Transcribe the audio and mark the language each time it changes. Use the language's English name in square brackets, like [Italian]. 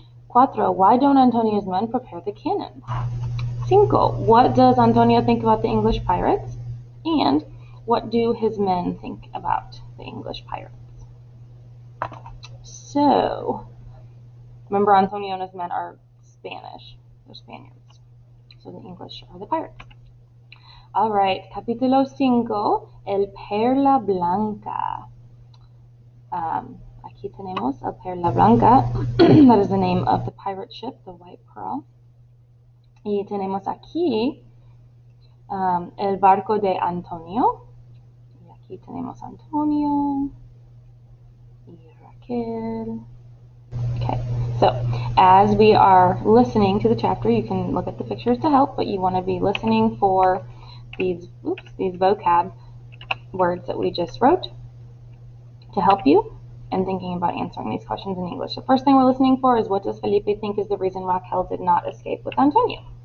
[English] Cuatro, why don't Antonio's men prepare the cannon? Cinco, what does Antonio think about the English pirates? And what do his men think about the English pirates? So, remember Antonio and his men are Spanish. They're Spaniards. So the English are the pirates. All right, [Spanish] capítulo 5, el Perla Blanca. Aquí tenemos el Perla Blanca. [English] That is the name of the pirate ship, the White Pearl. [Spanish] Y tenemos aquí el barco de Antonio. Y aquí tenemos Antonio y Raquel. [English] Okay, so as we are listening to the chapter, you can look at the pictures to help, but you want to be listening for these vocab words that we just wrote to help you and thinking about answering these questions in English. The first thing we're listening for is what does Felipe think is the reason Raquel did not escape with Antonio?